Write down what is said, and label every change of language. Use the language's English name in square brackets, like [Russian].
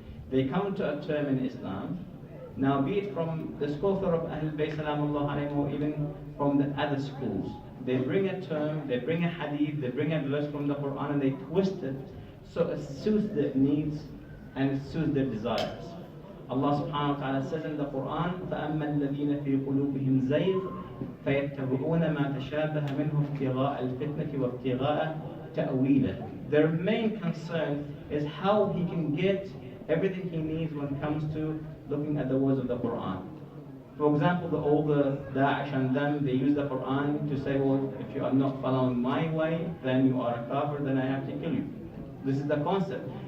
[English] They come to a term in Islam. Now be it from the scholar of Ahlul Bayt salamullah alayhim or even from the other schools. They bring a term, they bring a hadith, they bring a verse from the Quran and they twist it so it suits their needs and it suits their desires. Allah subhanahu wa ta'ala says in the Quran, [Arabic] فَأَمَّا الَّذِينَ فِي قُلُوبِهِمْ زَيْغٌ فَيَتَّبِعُونَ مَا تَشَابَهَ مِنْهُ ابْتِغَاءَ الْفِتْنَةِ وَابْتِغَاءَ تَأْوِيلَهُ. [English] Their main concern is how he can get everything he needs when it comes to looking at the words of the Quran. For example, all the Daesh and them, they use the Quran to say, well, if you are not following my way, then you are a kafir, then I have to kill you. This is the concept.